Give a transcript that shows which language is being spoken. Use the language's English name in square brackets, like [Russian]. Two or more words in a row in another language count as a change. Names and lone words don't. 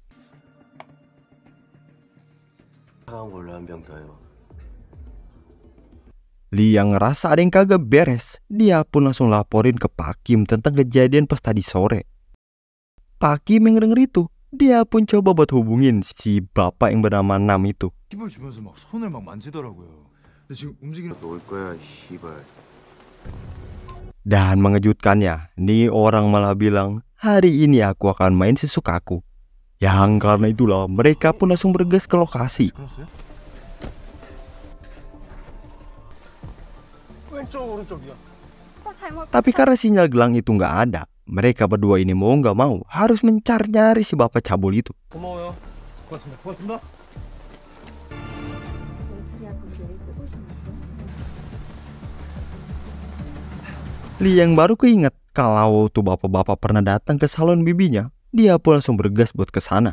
[Indonesian] Lee yang ngerasa ada yang kagak beres, dia pun langsung laporin ke Pak Kim tentang kejadian pas tadi sore. Pak Kim yang denger itu, dia pun coba buat hubungin si bapak yang bernama Nam itu. [Korean] 팁을 주면서 막 손을 막 만지더라고요. 근데 지금 움직이는 올 거야, 씨발. [Indonesian] Dan mengejutkannya, nih orang malah bilang, hari ini aku akan main sesukaku. Yang karena itulah mereka pun langsung bergegas ke lokasi. [Korean] 왼쪽 오른쪽이요. [Indonesian] Tapi karena sinyal gelang itu nggak ada, mereka berdua ini mau nggak mau harus mencari-nyari si bapak cabul itu. [Korean] 고마워요. 고맙습니다. 고맙습니다. [Indonesian] Lee yang baru keinget kalau tuh bapak-bapak pernah datang ke salon bibinya, dia pun langsung bergegas buat ke sana.